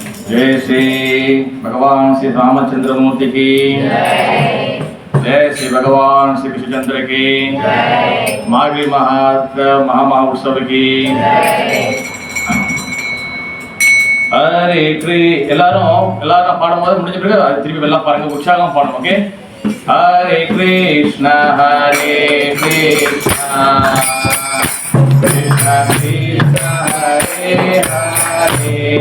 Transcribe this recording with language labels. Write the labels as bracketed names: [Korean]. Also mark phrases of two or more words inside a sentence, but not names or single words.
[Hindi] जय श्री भगवान श्री रामचंद्रमूर्ति की जय श्री भगवान श्री कृष्णचंद्र की माघी महामहोत्सव की हरे [Tamil] எல்லாரும் பாடும்போது முடிஞ்ச பிறகு அது திருப்பி எல்லாம் பாருங்க, உற்சாகமா பாடணும். [Sanskrit] ஓகே, हरे कृष्ण कृष्ण कृष्ण हरे हरे